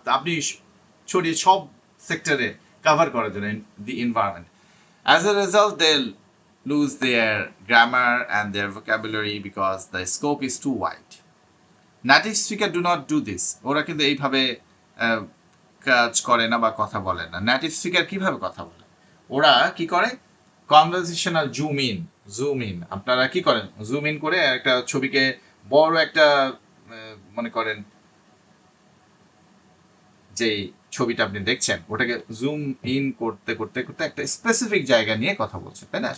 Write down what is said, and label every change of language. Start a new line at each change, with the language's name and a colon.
Bangla: আপনি ছড়িয়ে সব সেক্টরে কভার করার জন্য
English: The environment. As a result lose their grammar and their vocabulary because the scope is too wide. Native speaker do not do this.
Bangla: ওরা কিন্তু এইভাবে কাজ করে না বা কথা বলে না। নেটিভ স্পিকার কিভাবে কথা বলে? ওরা কি করে? কনভারসেশনাল জুম ইন আপনারা কি করেন? জুম ইন করে একটা ছবিকে বড় একটা মনে করেন যে ছবিটা আপনি দেখছেন ওটাকে জুম ইন করতে করতে করতে একটা স্পেসিফিক জায়গা নিয়ে কথা বলছে, তাই না?